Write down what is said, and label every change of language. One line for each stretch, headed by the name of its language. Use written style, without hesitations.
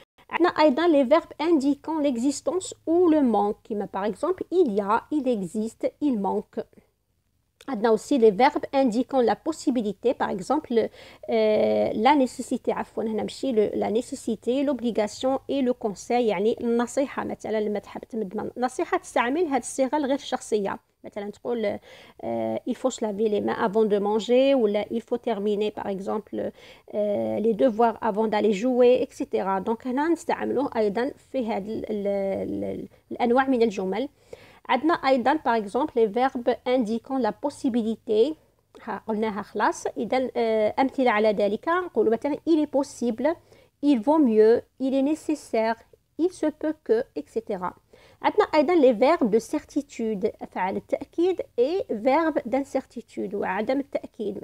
Arabic: عندنا أيضا
French: les verbes indiquant l'existence ou le manque
Arabic: كما
French: par exemple il y a، il existe، il manque.
Arabic: عندنا
French: aussi les verbes indiquant la possibilité par exemple la nécessité،
Arabic: عفوا هنا ماشي
French: la nécessité، l'obligation et le conseil
Arabic: يعني النصيحة. مثلا لما تحب تمد نصيحة تستعمل هذه الصيغة الغير شخصية.
French: مثلا تقول il faut se laver les mains avant de manger
Arabic: ولا
French: il faut terminer par exemple les devoirs avant d'aller jouer etc. donc
Arabic: هنا نستعملوه أيضا في هذه الأنواع من الجمل. عندنا أيضا
French: par exemple les verbes indiquant la possibilité،
Arabic: قلناها خلاص. إذا أمثلة على ذلك نقول مثلا
French: il est possible، il vaut mieux، il est nécessaire، il se peut que etc.
Arabic: عندنا أيضا
French: les verbes de certitude
Arabic: أفعال التأكيد
French: et verbe d'incertitude
Arabic: وعدم التأكيد.